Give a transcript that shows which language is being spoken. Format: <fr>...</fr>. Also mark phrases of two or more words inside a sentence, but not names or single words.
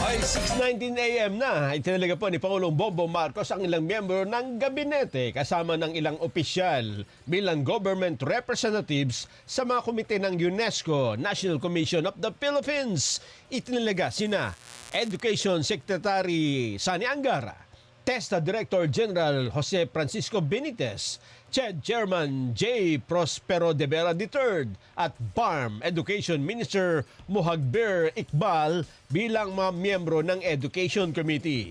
<tl>6:19 a.m. na, itinalaga po ni Pangulong Bongbong Marcos ang ilang miyembro ng gabinete kasama ng ilang opisyal bilang</tl> <en>government representatives</en> <tl>sa mga komite ng UNESCO National Commission of the Philippines. Itinalaga sina Education Secretary Sani Angara, TESDA Director General Jose Francisco Benitez, CHED Chairman J. Prospero de Vera III at BARM Education Minister Mohagbir Iqbal bilang mga miyembro ng Education Committee.</tl>